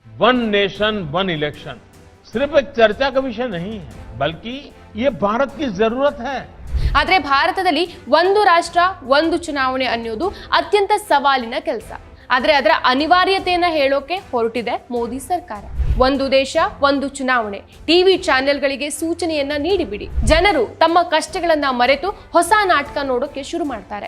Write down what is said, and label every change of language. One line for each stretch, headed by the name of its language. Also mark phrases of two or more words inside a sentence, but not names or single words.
English: one nation one election
Hindi: सिर्फ एक चर्चा का विषय नहीं है, बल्कि ये भारत की जरूरत है।
Kannada: ಆದರೆ ಭಾರತದಲ್ಲಿ ಒಂದು ರಾಷ್ಟ್ರ ಒಂದು ಚುನಾವಣೆ ಅನ್ನೋದು ಅತ್ಯಂತ ಸವಾಲಿನ ಕೆಲಸ. ಆದರೆ ಅದರ ಅನಿವಾರ್ಯತೆಯನ್ನ ಹೇಳೋಕೆ ಹೊರಟಿದೆ ಮೋದಿ ಸರ್ಕಾರ. ಒಂದು ದೇಶ ಒಂದು ಚುನಾವಣೆ ಟಿವಿ ಚಾನೆಲ್ಗಳಿಗೆ ಸೂಚನೆಯನ್ನ ನೀಡಿಬಿಡಿ. ಜನರು ತಮ್ಮ ಕಷ್ಟಗಳನ್ನ ಮರೆತು ಹೊಸ ನಾಟಕ ನೋಡೋಕೆ ಶುರು ಮಾಡ್ತಾರೆ.